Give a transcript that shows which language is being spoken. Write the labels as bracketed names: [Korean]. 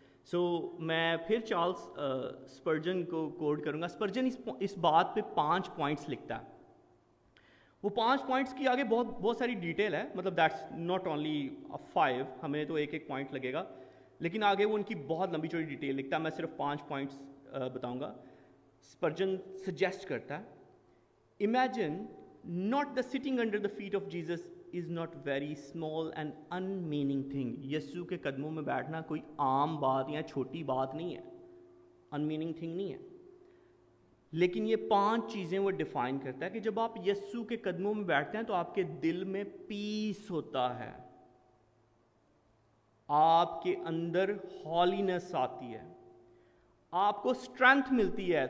[Urdu] سو میں پھر چارلس اسپرجن کو کوٹ کروں گا. اسپرجن اس بات پہ 5 پوائنٹس لکھتا ہے. وہ 5 پوائنٹس کی آگے بہت ساری ڈیٹیل ہے، مطلب [English] that's not only [Urdu] 5، ہمیں تو ایک پوائنٹ لگے گا، لیکن آگے وہ ان کی بہت لمبی چوڑی ڈیٹیل لکھتا ہے. میں صرف 5 پوائنٹس بتاؤں گا. اسپرجن سجیسٹ کرتا ہے، [English] Imagine not the sitting under the feet of Jesus is not very small and unmeaning thing. [Urdu] یسوع کے قدموں میں بیٹھنا کوئی عام بات یا چھوٹی بات نہیں ہے، [English] unmeaning thing [Urdu] نہیں ہے. لیکن یہ 5 چیزیں وہ ڈیفائن کرتا ہے کہ جب آپ یسوع کے قدموں میں بیٹھتے ہیں تو آپ کے دل میں پیس ہوتا ہے، آپ کے اندر ہالینس آتی ہے، آپ کو اسٹرینتھ ملتی ہے.